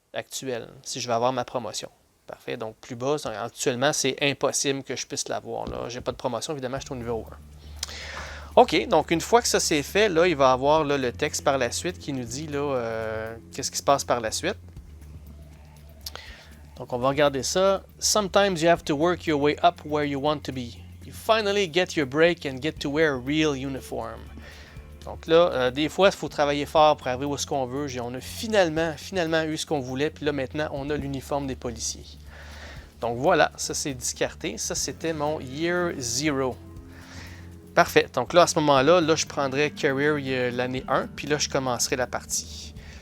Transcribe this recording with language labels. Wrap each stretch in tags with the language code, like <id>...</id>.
<fr>actuel, si je veux avoir ma promotion. Parfait, donc plus bas, actuellement, c'est impossible que je puisse l'avoir. Je n'ai pas de promotion, évidemment, je suis au niveau 1. OK, donc une fois que ça c'est fait, là, il va y avoir là, le texte par la suite qui nous dit qu'est-ce qui se passe par la suite. Donc on va regarder ça.</fr> <en>Sometimes you have to work your way up where you want to be. You finally get your break and get to wear a real uniform.</en> <fr>Donc là, des fois, il faut travailler fort pour arriver où est-ce qu'on veut. On a finalement eu ce qu'on voulait. Puis là, maintenant, on a l'uniforme des policiers. Donc voilà, ça c'est discarté. Ça, c'était mon Year Zero. Parfait. Donc là, à ce moment-là, je prendrais Career l'année 1. Puis là, je commencerai la partie.</fr>